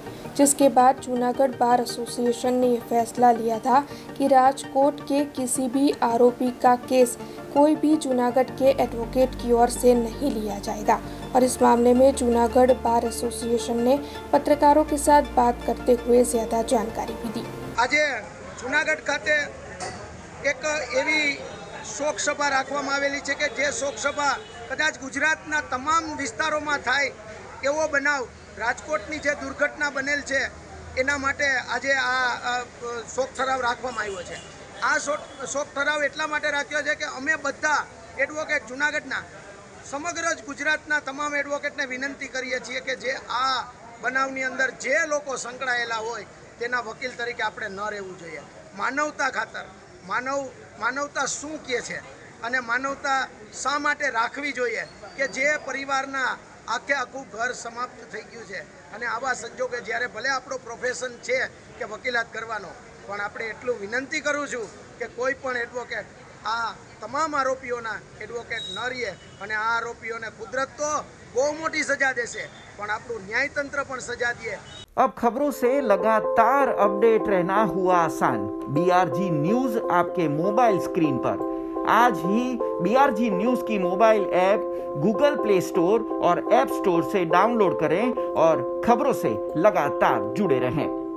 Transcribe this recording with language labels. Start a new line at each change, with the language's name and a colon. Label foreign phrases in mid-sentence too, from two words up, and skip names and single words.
Hindi: जिसके बाद जूनागढ़ बार एसोसिएशन ने यह फैसला लिया था कि राजकोट के किसी भी आरोपी का केस कोई भी जूनागढ़ के एडवोकेट की ओर से नहीं लिया जाएगा। और इस मामले में जूनागढ़ बार एसोसिएशन ने पत्रकारों के साथ बात करते हुए ज्यादा जानकारी भी दी।
Gujarati: આજ જૂનાગઢ ખાતે એક એવી શોક સભા રાખવામાં આવેલી છે કે જે શોક સભા કદાચ ગુજરાતના તમામ વિસ્તારોમાં થાય એવો બનાવ રાજકોટની જે દુર્ઘટના બનેલ છે એના માટે આજે આ શોક ઠરાવ રાખવામાં આવ્યો છે। આ શોક ઠરાવ એટલા માટે રાખ્યો છે કે અમે બધા એડવોકેટ જૂનાગઢના સમગ્ર ગુજરાતના તમામ એડવોકેટને વિનંતી કરીએ છીએ કે જે આ બનાવની અંદર જે લોકો સંકળાયેલા હોય તેના વકીલ તરીકે આપણે ન રહેવું જોઈએ। માનવતા ખાતર માનવતા શું કહે છે અને માનવતા શા માટે રાખવી જોઈએ કે જે પરિવારના આખે આખું ઘર સમાપ્ત થઈ ગયું છે અને આવા સંજોગે જ્યારે ભલે આપણો પ્રોફેશન છે કે વકીલાત કરવાનો પણ આપણે એટલું વિનંતી કરું છું કે કોઈ પણ એડવોકેટ આ તમામ આરોપીઓના એડવોકેટ ન રહે અને આ આરોપીઓને કુદરત તો બહુ મોટી સજા દેશે પણ આપણું ન્યાયતંત્ર પણ સજા દે।
Hindi: अब खबरों से लगातार अपडेट रहना हुआ आसान। BRG न्यूज आपके
English: mobile screen
Hindi: पर आज ही BRG न्यूज की
English: mobile app
Hindi: गूगल प्ले स्टोर और ऐप स्टोर से डाउनलोड करें और खबरों से लगातार जुड़े रहें।